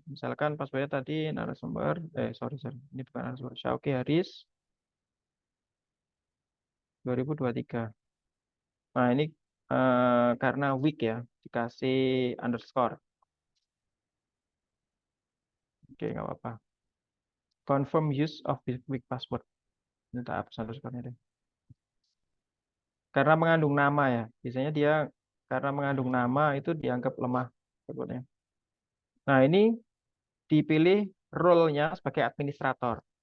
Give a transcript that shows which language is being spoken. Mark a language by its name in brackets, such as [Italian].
[Indonesian] Misalkan password-nya tadi narasumber, sorry, ini bukan narasumber, Syauki Haris 2023. Nah, ini karena weak ya, dikasih underscore. Oke, nggak apa-apa. [English] Confirm use of weak password. [Indonesian] Ini tak hapus underscore-nya deh. Karena mengandung nama ya. Biasanya dia karena mengandung nama itu dianggap lemah passwordnya. Nah, ini dipilih role-nya sebagai administrator.